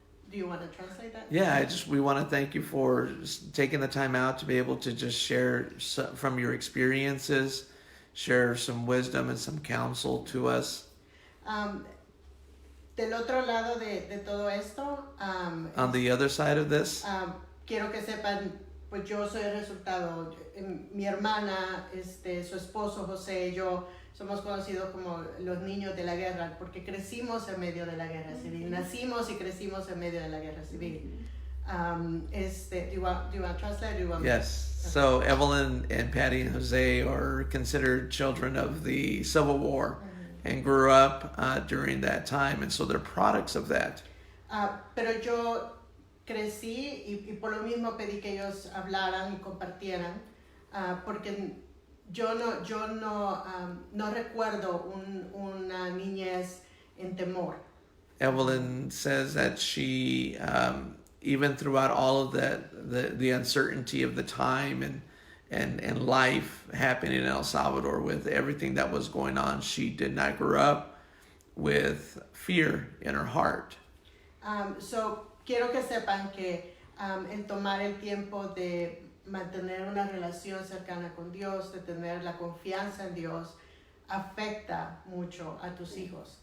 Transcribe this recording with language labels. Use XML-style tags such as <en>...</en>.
<en>Do you want to translate that? Yeah, we want to thank you for taking the time out to be able to just share from your experiences, share some wisdom and some counsel to us.</en> <es>Del otro lado de todo esto,</es> <en>on the other side of this,</en> <es>quiero que sepan, pues yo soy el resultado. Mi hermana, su esposo José y yo somos conocidos como los niños de la guerra, porque crecimos en medio de la guerra civil. Nacimos y crecimos en medio de la guerra civil.</es> <en>Do you want to translate? Yes. So Evelyn and Patty and Jose are considered children of the Civil War and grew up during that time, and so they're products of that.</en> <es>Pero yo crecí y por lo mismo pedí que ellos hablaran y compartieran, porque yo no recuerdo una niñez en temor.</es> <en>Evelyn says that she, even throughout all of that, the uncertainty of the time and life happening in El Salvador with everything that was going on, she did not grow up with fear in her heart.</en> <es>So quiero que sepan que el tomar el tiempo de mantener una relación cercana con Dios, de tener la confianza en Dios, afecta mucho a tus hijos.</es>